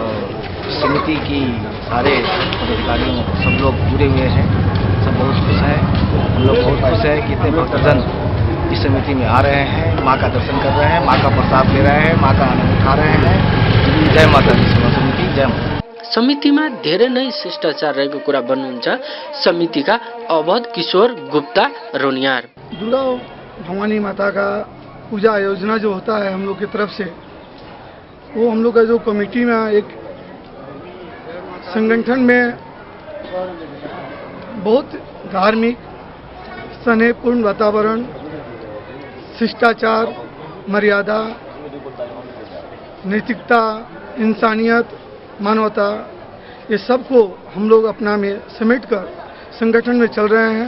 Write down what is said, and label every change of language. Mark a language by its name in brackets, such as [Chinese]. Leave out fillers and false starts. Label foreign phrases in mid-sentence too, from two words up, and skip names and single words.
[Hindi] और समिति की सारे पदाधिकारियों सब लोग जुड़े हुए हैं, सब बहुत खुश हैं। हम लोग बहुत खुश हैं कि इतने भक्तजन इस समिति में आ रहे हैं, माँ का दर्शन कर रहे हैं, माँ का प्रसाद ले रहे हैं, माँ का आनंद उठा रहे हैं। जय माता दी सेवा समिति, जय माता। [Nepali] समितिमा धेरै नै शिष्टाचार रहेको कुरा भन्नुहुन्छ समितिका अवध किशोर गुप्ता रोनियार। [Hindi] दुर्गा भवानी माता का पूजा आयोजना जो होता है हम लोग की तरफ से, वो हम लोग का जो कमेटी में एक संगठन में बहुत धार्मिक स्नेहपूर्ण वातावरण, शिष्टाचार, मर्यादा, नैतिकता, इंसानियत, मानवता, ये सब को हम लोग अपना में समेटकर संगठन में चल रहे हैं।